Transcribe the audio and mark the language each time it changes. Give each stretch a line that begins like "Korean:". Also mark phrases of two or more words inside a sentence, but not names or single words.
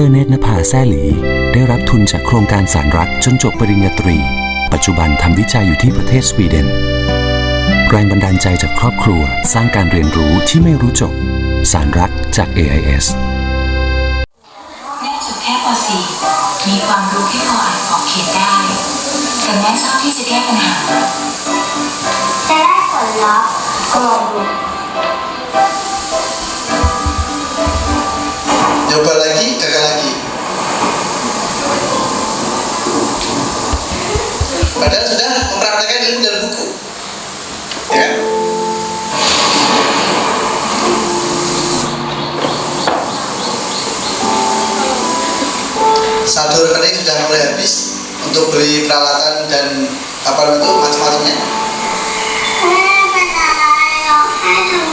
Thai: เนตรนภาแซ่หลีได้รับทุนจากโครงการสารรักจนจบปริญญาตรี ปัจจุบันทำวิจัยอยู่ที่ประเทศสวีเดน แรงบันดาลใจจากครอบครัวสร้างการเรียนรู้ที่ไม่รู้จบ สารรักจาก AIS แม่จบแค่ป .4 มีความรู้แค่พออ่านออกเขียนได้ แต่แม่ชอบที่จะแก้ปัญหา จะได้ผลลัพธ์ ก็ลองดู
Indonesian: Nyoba lagi, gagal lagi. Padahal sudah mempraktekkan ilmu dalam buku, ya kan? Saldo rekening sudah mulai habis untuk beli peralatan dan apa namanya itu macam-macamnya.
Thai: แม่เป็นอะไรร้องไห้ทำไม